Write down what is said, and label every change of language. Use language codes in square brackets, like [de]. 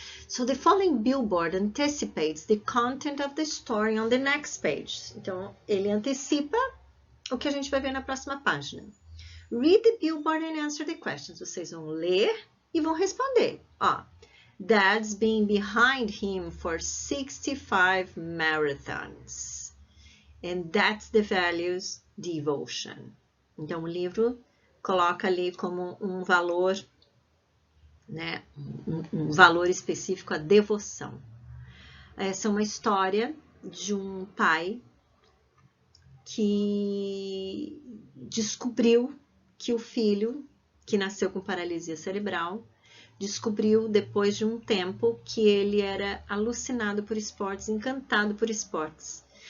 [en] So, the following billboard anticipates the content of the story on the next page. [pt] Então, ele antecipa o que a gente vai ver na próxima página. [en] Read the billboard and answer the questions. [pt] Vocês vão ler e vão responder. [en] Ó, Dad's been behind him for 65 marathons. And that's the values devotion. [pt] Então, o livro coloca ali como um valor, né, um valor específico a devoção. Essa é uma história de um pai que descobriu que o filho, que nasceu com paralisia cerebral, descobriu depois de um tempo que ele era alucinado por esportes, encantado por esportes.